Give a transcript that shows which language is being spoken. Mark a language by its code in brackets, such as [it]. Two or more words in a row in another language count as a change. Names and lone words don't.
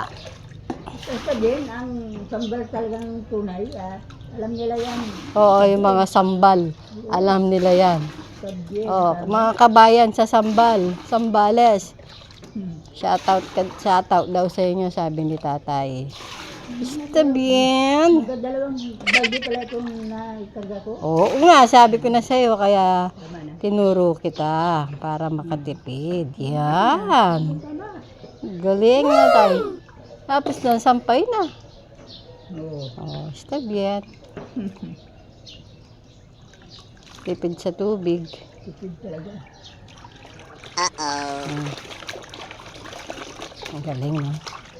[tl] Sabihin, ang sambal talagang tunay. Alam nila yan. Oo, yung mga sambal. Alam nila yan. Sabihin. Oh, mga kabayan sa Sambal, Sambales. Shoutout daw sa inyo, sabi ni tatay. [es] Está bien. [tl] Dalawang balde pala itong naikarga ko. Oo nga, sabi ko na sa'yo, kaya Tama na. tinuro kita para makatipid. Yan. Tama. Galing na tayo. Tapos na, sampay na. Oo. [es] Oh, está bien. [tl] Tipid sa tubig. Tipid talaga. Ang galing, no?